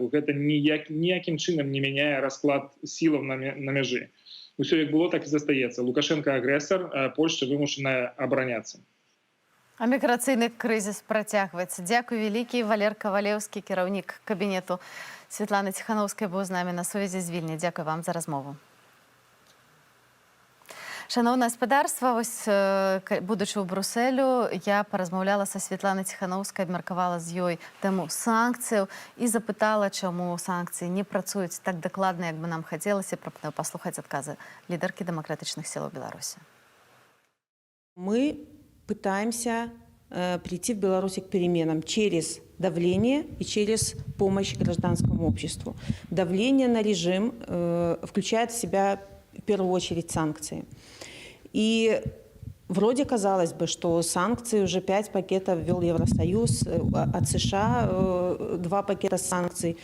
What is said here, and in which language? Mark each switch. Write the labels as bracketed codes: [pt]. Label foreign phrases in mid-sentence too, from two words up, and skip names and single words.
[be] Гэта ніякім чынам не мяняе расклад сілаў на мяжы. Усё як было, так і застаецца. Лукашенко агрэсар, Польшча вымушаная абараняцца. А міграцыйны крызіс працягваецца. Дзякуй вялікі. Валер Кавалеўскі, кіраўнік кабінету Святланы Ціханаўскай, быў з намі на сувязі з Вільні. Дзякуй вам за размову. [uk] Шановне господарство, ось, будучи у Брюсселю, я поразмовляла са Світланою Ціханаўскай, [be] абмеркавала з ёй тему санкцыяў і запытала, чаму санкцыі не працуюць так дакладна, як бы нам хацелася. Прапаную паслухаць адказы лідаркі дэмакратычных сілаў Беларусі. [ru] Мы пытаемся прийти в Беларусь к переменам через давление и через помощь гражданскому обществу. Давление на режим включает в себя в первую очередь санкции. И вроде казалось бы, что санкции уже 5 пакетов ввел Евросоюз, от США 2 пакета санкций.